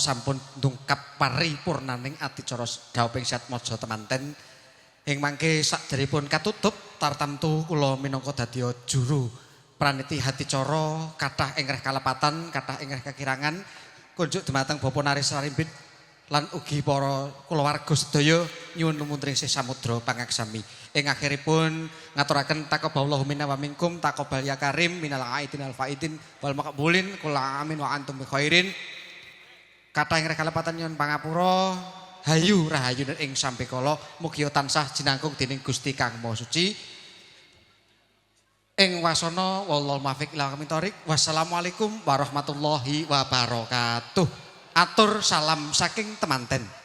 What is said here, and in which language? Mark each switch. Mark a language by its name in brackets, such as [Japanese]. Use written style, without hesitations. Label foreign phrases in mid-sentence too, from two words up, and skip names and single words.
[Javanese] sampun ndungkap paripurnaning adicara dhawuhing Syed Mojo temanten ing mangke sakderepipun katutup tartamtu kula minangka dadi juru praniti hadicara kathah ingreh kalepatan kathah ingreh kekirangan kunjuk dumateng Bapak Naris Sarimbit lan ugi para kulawarga sedaya nyuwun lumuntring sih samudra pangaksami. Ing akhiripun ngaturaken [Arabic] تقبل الله منا ومنكم تقبل يا كريم من العائدين الفائزين والمقبولين كل عام وأنتم بخير. [Javanese] Kathah ing kalepatan nyuwun pangapura hayu rahayunen ing sampekala mugi tansah jinangkung dening Gusti Kang Maha Suci. Ing wasana [Arabic] والله الموفق إلى أقوم الطريق. والسلام عليكم ورحمة الله وبركاته. [Javanese] Atur salam saking temanten.